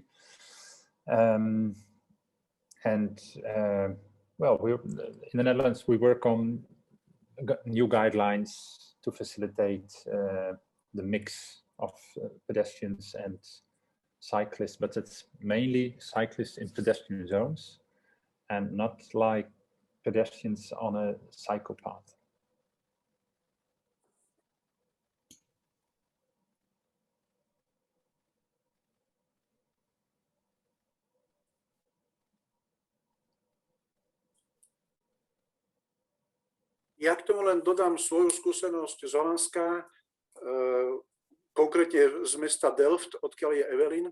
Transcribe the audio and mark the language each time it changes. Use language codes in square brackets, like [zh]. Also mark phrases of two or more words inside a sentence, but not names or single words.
[en] Well, we're in the Netherlands, we work on new guidelines to facilitate the mix of pedestrians and cyclists, but it's mainly cyclists in pedestrian zones and not like pedestrians on a cycle path. [sk] Ja k tomu len dodám svoju skúsenosť z Holandska, konkrétne z mesta Delft, odkiaľ je Eveline.